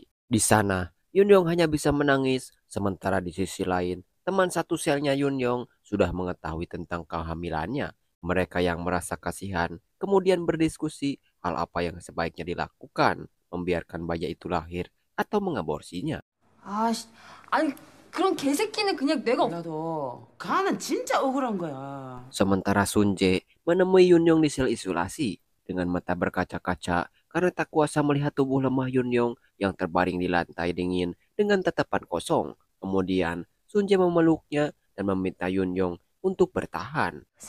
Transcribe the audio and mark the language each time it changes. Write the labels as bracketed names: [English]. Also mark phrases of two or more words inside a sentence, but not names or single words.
[Indonesian] Di sana, Yunyong hanya bisa menangis, sementara di sisi lain, teman satu selnya Yunyong sudah mengetahui tentang kehamilannya. Mereka yang merasa kasihan kemudian berdiskusi hal apa yang sebaiknya dilakukan, membiarkan bayi itu lahir atau mengaborsinya. [Korean] 아씨, 아니 그런 개새끼는 그냥 내가 나도 가는 진짜 억울한 거야. [Indonesian] Sementara Sunjae menemui Yunyong di sel isolasi dengan mata berkaca-kaca karena tak kuasa melihat tubuh lemah Yunyong yang terbaring di lantai dingin dengan tatapan kosong. Kemudian Sunjae memeluknya dan meminta Yunyong untuk bertahan.